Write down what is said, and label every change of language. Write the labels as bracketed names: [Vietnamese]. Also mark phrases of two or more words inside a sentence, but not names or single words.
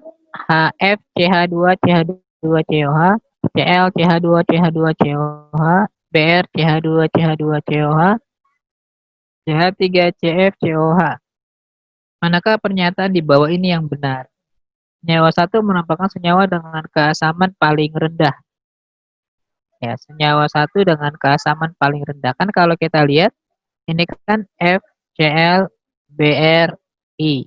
[Indonesian] HF, CH2, CH2, COH, Cl, CH2, CH2, COH, Br, CH2, CH2, COH, CH3, CF, COH. Manakah pernyataan di bawah ini yang benar? Senyawa satu merupakan senyawa dengan keasaman paling rendah. Ya, senyawa satu dengan keasaman paling rendah. Kan kalau kita lihat, ini kan FCl, BRI.